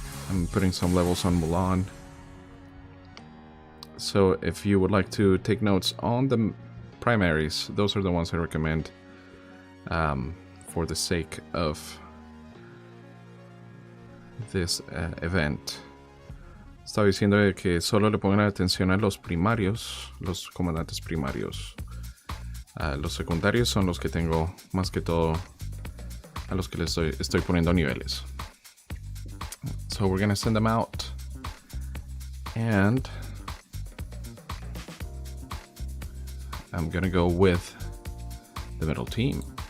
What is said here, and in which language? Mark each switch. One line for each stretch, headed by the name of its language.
English: I'm putting some levels on Mulan. So if you would like to take notes on the primaries, those are the ones I recommend for the sake of this event.
Spanish: Estaba diciendo que solo le pongan atención a los primarios, los comandantes primarios. Los secundarios son los que tengo más que todo a los que les estoy poniendo niveles.
English: So we're gonna send them out, and I'm gonna go with the middle team.